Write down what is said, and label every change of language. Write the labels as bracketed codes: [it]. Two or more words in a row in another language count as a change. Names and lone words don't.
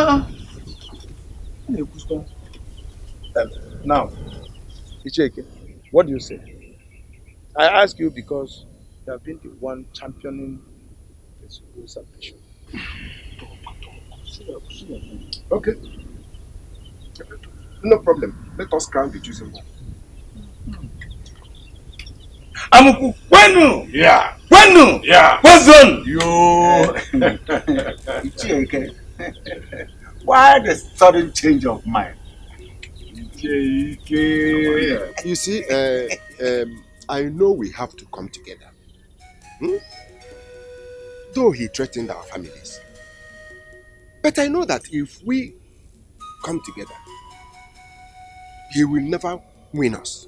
[en] Now, Icheke, what do you say? I ask you because you have been the one championing the Sugo salvation. Okay. No problem. Let us crown the chosen one. Amuku, Wenu! Yeah. Wenu! Yeah. Wazon! Yo! Icheke. Why the sudden change of mind? Icheke. You see, I know we have to come together. Though he threatened our families. But I know that if we come together, he will never win us.